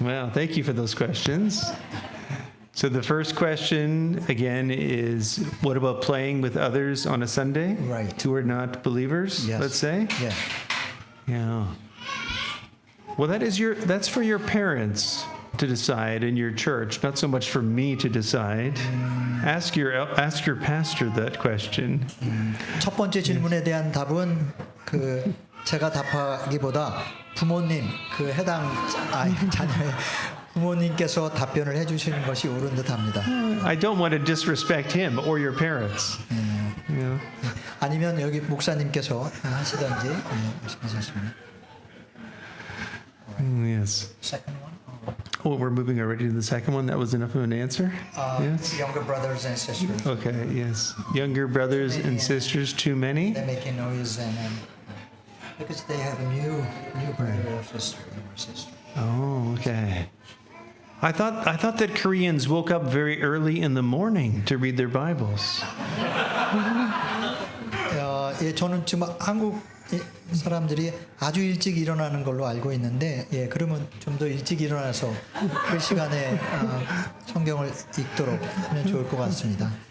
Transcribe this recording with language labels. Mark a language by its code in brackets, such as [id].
[en] Well, thank you for those questions. So the first question, again, is what about playing with others on a Sunday? Right. Who are not believers, Yes. let's say? Yeah. Yeah. Well, that's for your parents to decide in your church, not so much for me to decide. Ask your pastor that question. [ko] 첫 번째 질문에 대한 답은 제가 답하기보다 부모님 해당 자녀의 부모님께서 답변을 해주시는 것이 옳은 듯합니다. [en] I don't want to disrespect him or your parents. Yeah. [ko] 아니면 여기 목사님께서 하시든지 말씀하셨습니다. [en] Yes. Second one. Oh, we're moving already to the second one. That was enough of an answer? Yes. Younger brothers and sisters. Okay, yes. Younger brothers and sisters, too many? They're making noise and because they have a new brother or sister. Oh, okay. I thought that Koreans woke up very early in the morning to read their Bibles. [ko] 저는 지금 한국 사람들이 아주 일찍 일어나는 걸로 알고 있는데, 그러면 좀 더 일찍 일어나서 그 시간에 성경을 읽도록 하면 좋을 것 같습니다.